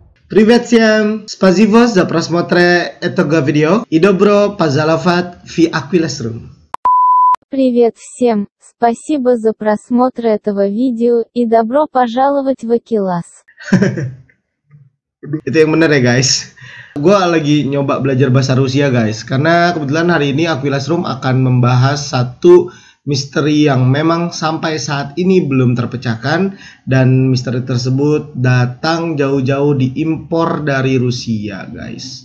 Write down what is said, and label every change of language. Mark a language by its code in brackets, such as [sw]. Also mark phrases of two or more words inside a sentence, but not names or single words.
[ru] Привет всем! Спасибо за просмотр этого видео и добро пожаловать в Aquilus. Привет всем! Спасибо за просмотр этого видео и добро пожаловать в Aquilus. [id] Itu yang bener ya guys. Gue lagi nyoba belajar bahasa Rusia guys, karena kebetulan hari ini Aquilus Room akan membahas satu misteri yang memang sampai saat ini belum terpecahkan, dan misteri tersebut datang jauh-jauh diimpor dari Rusia guys.